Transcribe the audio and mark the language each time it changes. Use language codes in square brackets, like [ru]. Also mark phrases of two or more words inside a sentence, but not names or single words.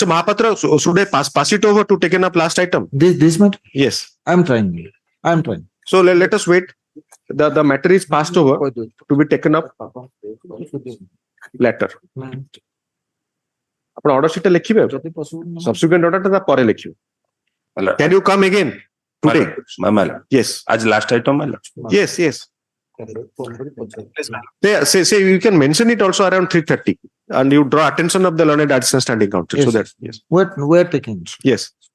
[en] Mahapatra, should I pass it over to taken up last item? This matter? Yes. I'm trying. So let us wait. The matter is passed over to be taken up later. [or] ଆପଣ [en] order sheet [or] ଲେଖିବେ [en] subsequent order [or] ଟା ପରେ ଲେଖିବେ. [en] Can you come again today? My lord. Yes. As last item, my lord. Yes. Say you can mention it also around 3:30 and you draw attention of the Learned Additional Standing Counsel. Yes. So that yes. We're taking. Yes.